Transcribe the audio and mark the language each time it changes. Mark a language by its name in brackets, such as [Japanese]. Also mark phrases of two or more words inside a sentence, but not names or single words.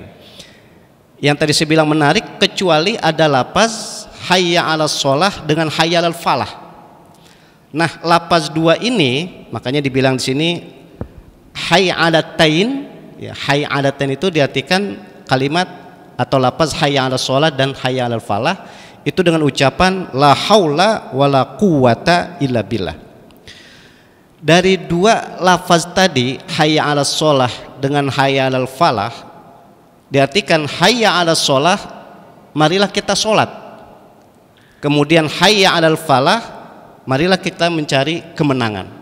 [Indonesian] Yang tadi saya bilang menarik, kecuali ada lafaz [Arabic] حي على الصلاة [Indonesian] dengan [Arabic] حي على الفلاح. [Indonesian] Nah, lafaz dua ini makanya dibilang di sini [Arabic] حي علتين, [Indonesian] ya, [Arabic] حي علتين [Indonesian] itu diartikan kalimat atau lafaz [Arabic] حي على الصلاة [Indonesian] dan [Arabic] حي على الفلاح [Indonesian] itu dengan ucapan [Arabic] لا حول ولا قوة إلا بالله. [Indonesian] Dari dua lafaz tadi, [Arabic] حي على الصلاة [Indonesian] dengan [Arabic] حي على الفلاح, [Indonesian] diartikan [Arabic] حي على الصلاة, [Indonesian] marilah kita sholat. Kemudian [Arabic] حي على الفلاح, [Indonesian] marilah kita mencari kemenangan.